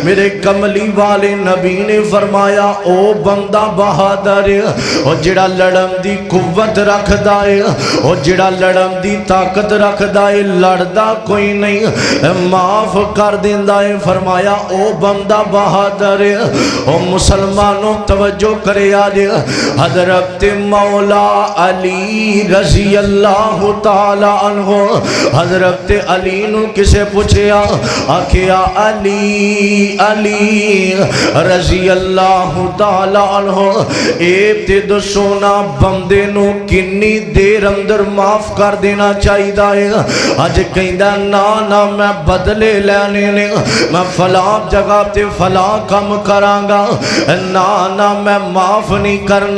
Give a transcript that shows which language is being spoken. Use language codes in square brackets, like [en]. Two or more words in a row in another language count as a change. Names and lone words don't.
[pa] میرے کملی والے نبی نے فرمایا او بندہ بہادر اور جیہڑا لڑن دی قوت رکھدا ہے اور جیہڑا لڑن دی طاقت رکھدا ہے لڑدا کوئی نہیں معاف کر دیندا ہے. فرمایا او بندہ بہادر او مسلمانوں توجہ کرے اج حضرت مولا علی [ar] رضي الله تعالى عنه [pa] حضرت علی نوں کسے پچھیا آکھیا علی علی [ar] رضي الله تعالى عنه [pa] اے تے دسو نا بندے نوں کنی دیر اندر معاف کر دینا چاہیدا ہے. اج کہندا نا نا میں بدلے لینے نے میں فلاں جگہ تے فلاں کم کراں گا نا نا میں معاف نہیں کرنا.